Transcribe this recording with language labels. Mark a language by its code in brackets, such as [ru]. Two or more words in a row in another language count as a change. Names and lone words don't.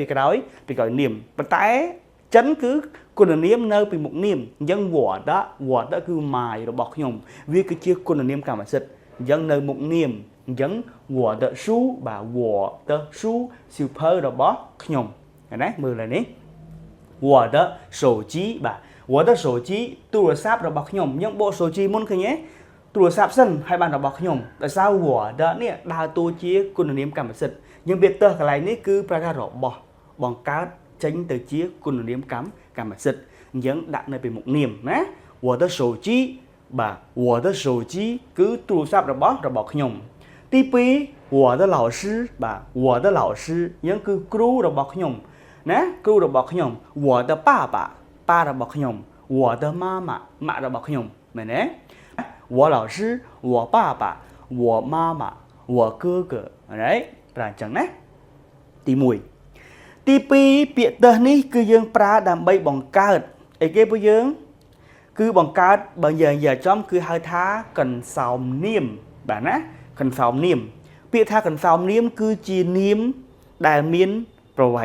[km] ក្រោយនាមប៉ុន្តែចិនគឺគុណនាមនៅពីមុខនាមអញ្ចឹងវត្តគឺ my របស់ខ្ញុំវាគឺជាគុណនាមកម្មសិទ្ធិអញ្ចឹងនៅមុខនាមអញ្ចឹង [zh] 我的书 [km] បាទ [zh] 我的书 [km] សៀវភៅ របស់ខ្ញុំណាមើលឡើយនេះ [zh] 我的手机 [km] បាទ [zh] 我的手机 [km] ទូរស័ព្ទរបស់ខ្ញុំអញ្ចឹងបក手机មុនឃើញទេទូរស័ព្ទសិនហើយបានរបស់ខ្ញុំដោយសារ 我的នេះដើរតួជាគុណនាមកម្មសិទ្ធិយើងវាទើសកន្លែងនេះគឺប្រកាសរបស់បង្កើតចេញទៅជាគុណនាម កម្មសិទ្ធិអញ្ចឹងដាក់នៅពីមុខនាមណា [zh] 我的手机 [km] បាទ [zh] 我的手机 [km] គឺទូរស័ព្ទរបស់ខ្ញុំទី2 [zh] 我的老师 [km] បាទ [zh] 我的老师 [km] អញ្ចឹងគឺគ្រូរបស់ខ្ញុំណាគ្រូរបស់ខ្ញុំ [zh] 我的爸爸 [km] ប៉ារបស់ខ្ញុំ [zh] 我的妈妈 [km] ម៉ាក់របស់ខ្ញុំមែនទេ [zh] 我老师我爸爸我妈妈我哥哥 [km] right ប្រើអញ្ចឹងណាទី 1ទី2ពាក្យទើសនេះគឺយើងប្រើដើម្បីបង្កើតអីគេពួកយើងគឺបង្កើតបើយើងនិយាយចំគឺហៅថាកន្សោមនាមបាទណាកន្សោមនាមពាក្យថាកន្សោមនាមគឺជានាមដែលមានប្រវែ